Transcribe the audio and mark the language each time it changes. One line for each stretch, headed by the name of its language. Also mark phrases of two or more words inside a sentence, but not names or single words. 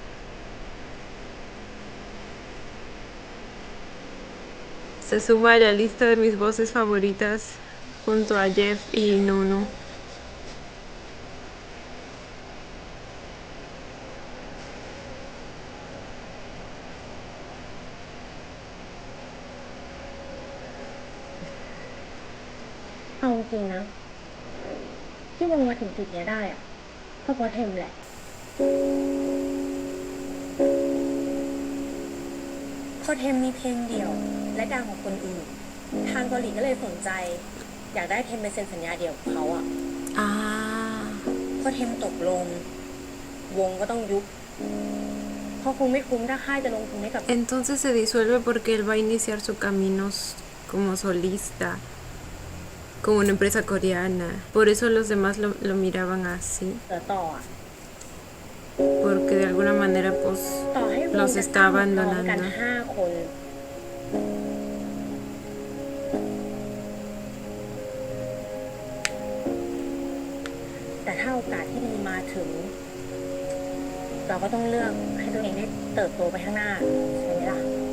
Spanish: Se suma a la lista de mis voces favoritas junto a Jeff y Nunu.
Thai: เอาจริงๆนะ ที่วงมาถึงจุดเนี้ยได้อะก็เพราะเทมแหละ พอเทมมีเพลงเดี่ยวและดังกว่าคนอื่น ทางเกาหลีก็เลยสนใจ อยากได้เทมไปเซ็นสัญญาเดี่ยวกับเขาอ่ะ
Spanish: Ah.
Thai: พอเทมตกลง วงก็ต้องยุบเพราะคงไม่คุ้มถ้าค่ายจะลงทุนให้กับ
Spanish: Entonces se disuelve porque él va a iniciar su camino como solista, como una empresa coreana. Por eso los demás lo miraban así,
Thai: เสือต่ออ่ะ
Spanish: porque de alguna manera pues
Thai: ต่อให้วง
Spanish: los
Thai: จะ
Spanish: está
Thai: ตั้งพร้อมกัน
Spanish: abandonando.
Thai: 5 คน แต่ถ้าโอกาสที่ดีมาถึง เราก็ต้องเลือกให้ตัวเองได้เติบโตไปข้างหน้า ใช่ไหมล่ะ